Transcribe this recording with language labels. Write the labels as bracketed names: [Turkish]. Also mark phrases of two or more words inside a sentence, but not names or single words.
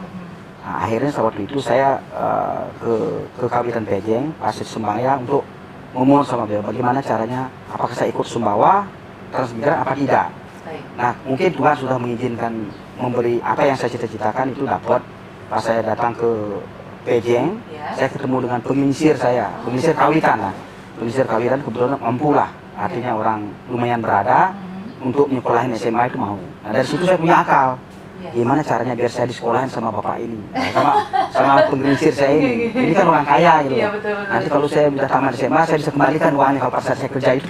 [Indonesian] Nah, akhirnya waktu itu saya ke Kabupaten Pejeng, Pasir Sembaya untuk ngomong sama beliau bagaimana caranya, apakah saya ikut Sumbawa transmigran apa tidak. Nah mungkin Tuhan sudah mengizinkan memberi apa yang saya cita-citakan itu dapat. Pas saya datang ke Pejeng, saya ketemu dengan penginsir saya, penginsir kawitan lah. Penginsir kawitan kebetulan mampu lah, artinya orang lumayan berada untuk nyekolahin SMA itu mau. Nah dari situ saya punya akal, gimana caranya biar saya disekolahin sama bapak ini, sama penginsir saya ini. Ini kan orang kaya gitu. Nanti kalau saya sudah tamat SMA, saya bisa kembalikan uangnya kalau pas saya kerja itu.